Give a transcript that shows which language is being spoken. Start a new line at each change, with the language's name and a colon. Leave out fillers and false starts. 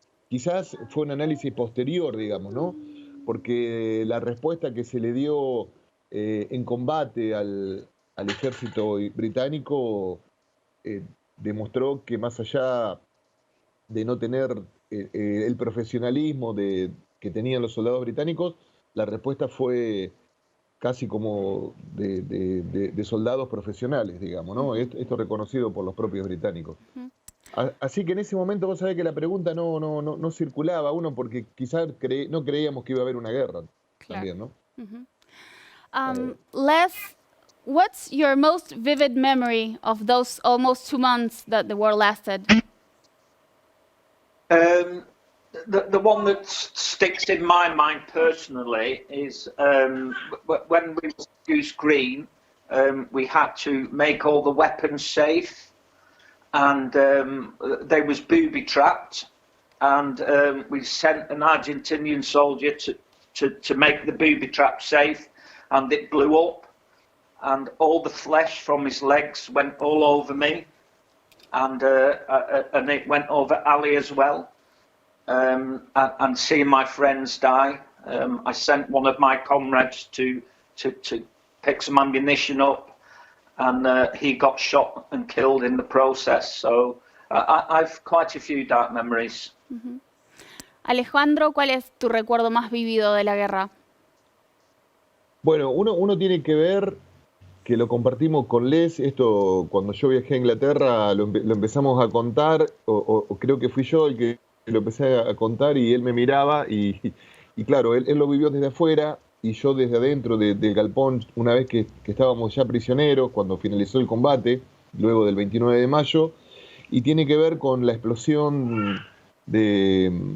Spanish: Quizás fue un análisis posterior, digamos, ¿no? Porque la respuesta que se le dio en combate al ejército británico demostró que más allá de no tener el profesionalismo que tenían los soldados británicos, la respuesta fue casi como de soldados profesionales, digamos, ¿no? Esto reconocido por los propios británicos. Así que en ese momento vos sabés que la pregunta no circulaba uno porque quizás no creíamos que iba a haber una guerra también, ¿no?
English: Les, what's your most vivid memory of those almost 2 months that the war lasted? The one that sticks in my mind personally is when we used green, we had to make all the weapons safe, and they was booby trapped, and we sent an Argentinian soldier to make the booby trap safe, and it blew up, and all the flesh from his legs went all over me, and it went over Ali as well. And seeing my friends die, I sent one of my comrades to pick some ammunition up, and he got shot and killed in the process. So I've quite a few dark memories. Uh-huh.
Spanish: Alejandro, ¿cuál es tu recuerdo más vívido de la guerra? Bueno, uno tiene que ver que lo compartimos con Les. Esto, cuando yo viajé a Inglaterra, lo empezamos a contar, o creo que fui yo el que lo empecé a contar, y él me miraba, y claro, él lo vivió desde afuera, y yo desde adentro del galpón, una vez que estábamos ya prisioneros, cuando finalizó el combate, luego del 29 de mayo, y tiene que ver con la explosión de